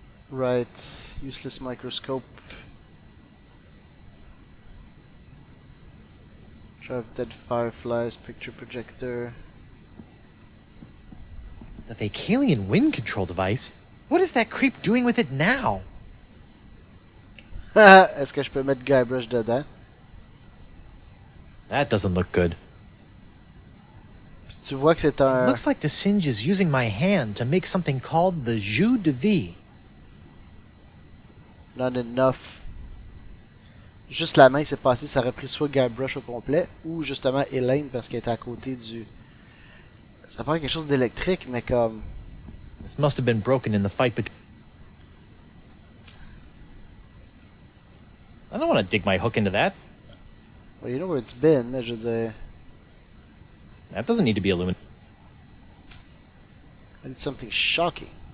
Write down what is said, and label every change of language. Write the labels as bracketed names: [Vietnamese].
[English] Right. Useless microscope. Drive dead fireflies, picture projector. The Vacalian wind control device? What is that creep doing with it now? [French] Est-ce que je peux mettre Guybrush dedans? [English] That doesn't look good. [French] Tu vois que c'est un... [English] Looks like the Singe is using my hand to make something called the jus de vie. Not enough. [French] Juste la main s'est passée, ça aurait pris soit Guybrush au complet, ou justement Elaine parce qu'elle était à côté du... Ça paraît quelque chose d'électrique, mais comme... [English] This must have been broken in the fight between... I don't want to dig my hook into that. Well, you know where it's been, [French] mais je veux dire... [English] That doesn't need to be illuminated. I need something shocking.